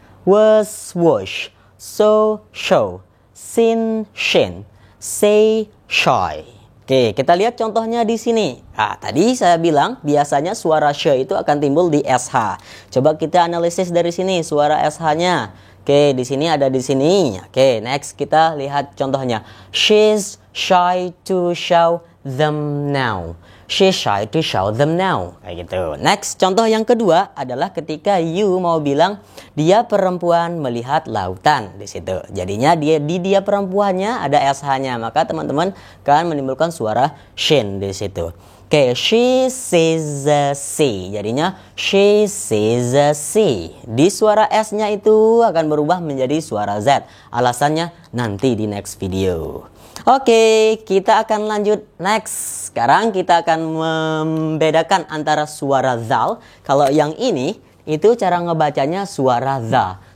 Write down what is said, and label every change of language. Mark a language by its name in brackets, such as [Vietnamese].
[English] Was, wash. So, show. Sin, shin. Say, shy. [Indonesian] Oke, kita lihat contohnya di sini. Nah, tadi saya bilang biasanya suara sh itu akan timbul di SH. Coba kita analisis dari sini suara SH-nya. Oke, di sini ada di sini. Oke, next kita lihat contohnya. [English] She's shy to show them now. She's shy to show them now. [Indonesian] Kayak gitu. Next, contoh yang kedua adalah ketika you mau bilang dia perempuan melihat lautan di situ. Jadinya dia perempuannya ada SH-nya, maka teman-teman kan menimbulkan suara shin di situ. [English] Oke, she sees the sea. [Indonesian] Jadinya [English] she sees the sea. [Indonesian] Di suara S-nya itu akan berubah menjadi suara Z. Alasannya nanti di next video. Oke, kita akan lanjut next. Sekarang kita akan membedakan antara suara zal. Kalau yang ini, itu cara ngebacanya suara za.